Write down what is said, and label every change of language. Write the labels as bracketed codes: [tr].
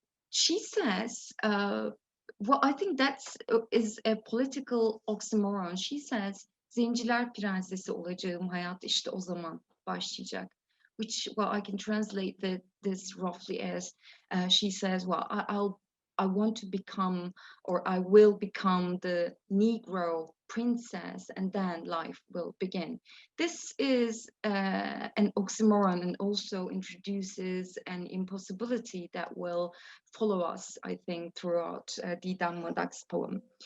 [en] She says, well, I think is a political oxymoron. [tr] She says, "Zenciler prensesi olacağım, hayat işte o zaman başlayacak." [en] Which, well, I can translate this roughly as she says, well, I want to become, or I will become the Negro princess, and then life will begin. This is an oxymoron and also introduces an impossibility that will follow us, I think, throughout Didem Madak's poem.